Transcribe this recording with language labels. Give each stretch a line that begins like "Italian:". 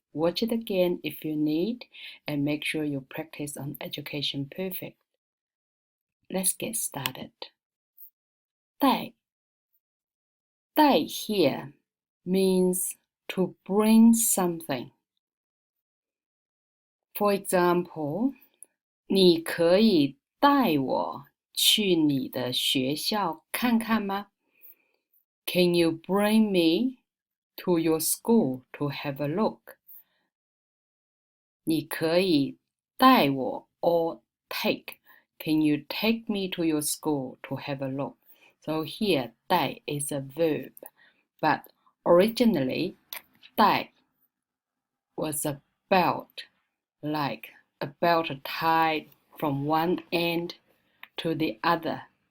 English: Watch it again if you need, and make sure you practice on Education Perfect. Let's get started. 带 here means to bring something. For example,
Chinese: 你可以带我去你的学校看看吗？
English: Can you bring me to your school to have a look?
Chinese: 你可以带我
English: or take. Can you take me to your school to have a look? So here, 带 is a verb, but originally, 带 was a belt, like a belt tied from one end to the other.